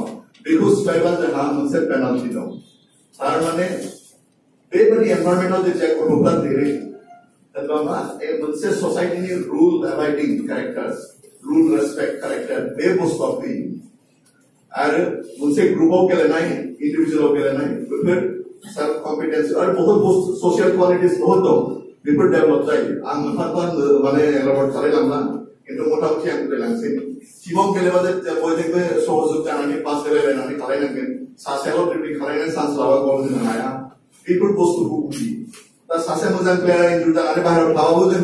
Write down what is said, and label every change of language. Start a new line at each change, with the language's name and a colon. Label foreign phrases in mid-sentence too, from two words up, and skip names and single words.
Bodo: बेखौ सिफायबा जोंहा मोनसे पेनाल्टि दं. थारमाने बेबायदि एनभायरनमेन्टआव जेथिया गथ'फ्रा देरो होनबा मा मोनसे ससाइटिनि
English: rule abiding character, rule respect character
Bodo: बे बुस्थुआ फैयो. आरो मोनसे ग्रुपआव गेलेनाय, इन्डिभिजुअलाव गेलेनाय, बेफोर
English: self confidence
Hindi: और बहुत
English: social qualities
Bodo: बहुत दं बेफोर डेभलप जायो आं मोनफा माने एलाबोरेट खालामलांना किन्तु मथा-मथि आं बुजायलांसै टीमाव गेलेबा जे बयजोंबो सहयोग जानानै पास गेलेलायनानै खालायनांगोन सासेल' ड्रिबलिं खालायनानै चान्स लाबा गल होनो हाया बेफोर बुस्थुखौ बुजि दा सासे मोजां प्लेयार इनजुर जानानै बाहेरायाव थाबाबो जों